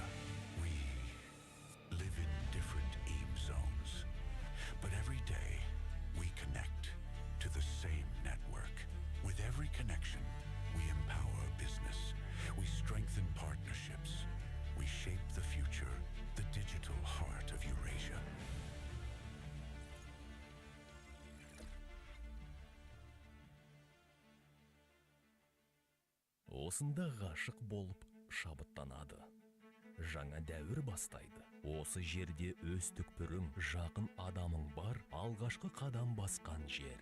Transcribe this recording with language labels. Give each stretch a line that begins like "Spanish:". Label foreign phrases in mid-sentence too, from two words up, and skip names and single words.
English: We live in different aim zones, but every day we connect to the same network. With every connection, we empower business, we strengthen partnerships, we shape the future, the digital heart of Eurasia.
Kazakh: Осында ғашық болып шабыттанады. Жаңа дәуір бастайды. Осы жерде өз түкпірің, жақын адамың бар, алғашқы қадам басқан жер.